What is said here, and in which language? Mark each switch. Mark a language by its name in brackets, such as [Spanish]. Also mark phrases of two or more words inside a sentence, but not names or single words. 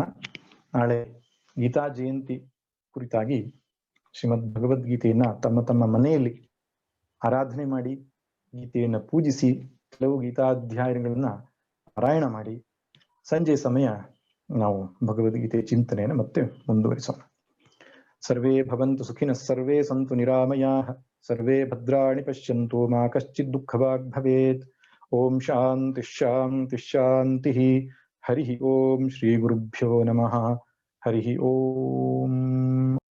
[Kannada] ನಾಳೆ ಗೀತಾ ಜಯಂತಿ ಕುರಿತಾಗಿ ಶ್ರೀಮದ್ ಭಗವದ್ಗೀತೆಯನ್ನ ತಮ್ಮ ತಮ್ಮ ಮನೆಯಲ್ಲಿ ಆರಾಧನೆ ಮಾಡಿ, ಗೀತೆಯನ್ನ ಪೂಜಿಸಿ, ಕೆಲವು ಗೀತಾಧ್ಯಾಯಗಳನ್ನ ಪಾರಾಯಣ ಮಾಡಿ, ಸಂಜೆ ಸಮಯ ನಾವು ಭಗವದ್ಗೀತೆ ಚಿಂತನೆಯನ್ನು ಮತ್ತೆ ಮುಂದುವರಿಸೋಣ. [Sanskrit] ಸರ್ವೇ ಭವಂತು ಸುಖಿನಃ ಸರ್ವೇ ಸಂತು ನಿರಾಮಯಾಃ ಸರ್ವೇ ಭದ್ರಾಣಿ ಪಶ್ಯಂತು ಮಾ ಕಶ್ಚಿತ್ ದುಃಖಭಾಗ್ ಭವೇತ್. ಓಂ ಶಾಂತಿ ಶಾಂತಿ ಶಾಂತಿ. ಹರಿ ಓಂ ಶ್ರೀ ಗುರುಭ್ಯೋ ನಮಃ. ಹರಿ ಓಂ.